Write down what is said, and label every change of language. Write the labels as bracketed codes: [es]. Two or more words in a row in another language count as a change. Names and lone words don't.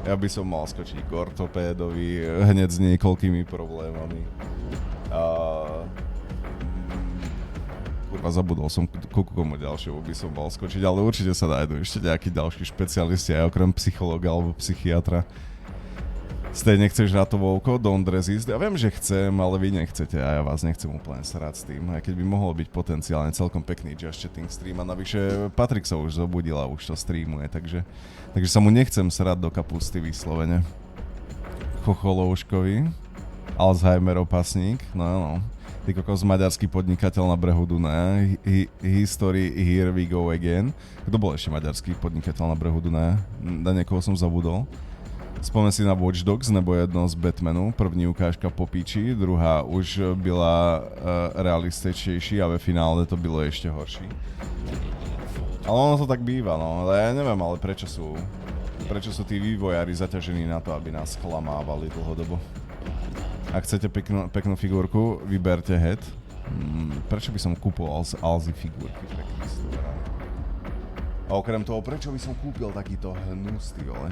[sk] Ja by som mal skočiť k ortopédovi hneď s niekoľkými problémami. Kurva, zabudol som ku komu ďalšiemu by som mal skočiť, ale určite sa nájdu ešte nejakí ďalší špecialisti aj okrem psychológa alebo psychiatra. Stej, nechceš hrať to Vovko? [en] Don't resist. [sk] Ja viem, že chcem, ale vy nechcete a ja vás nechcem úplne srať s tým. Aj keď by mohol byť potenciálne celkom pekný [en] just chatting [sk] stream a navyše Patrik sa už zobudil a už to streamuje, takže sa mu nechcem srať do kapusty vyslovene. Chocholouškovi, Alzheimeropasník, no. Ty kokos, maďarský podnikateľ na brehu Dunaja, [en] history, here we go again. [sk] Kto bol ešte maďarský podnikateľ na brehu Dunaja? Na niekoho som zabudol. Spomen si na Watch Dogs, [cs] nebo jedno z Batmanu. První ukážka po píči, druhá už byla realističejší a ve finále to bylo ešte horší. [sk] Ale ono to tak býva, no. Ale ja neviem, ale prečo sú tí vývojári zaťažení na to, aby nás klamávali dlhodobo. Ak chcete peknú figurku, vyberte head. Prečo by som kúpoval z Alzy figurky? A okrem toho, prečo by som kúpil takýto hnus, ty vole?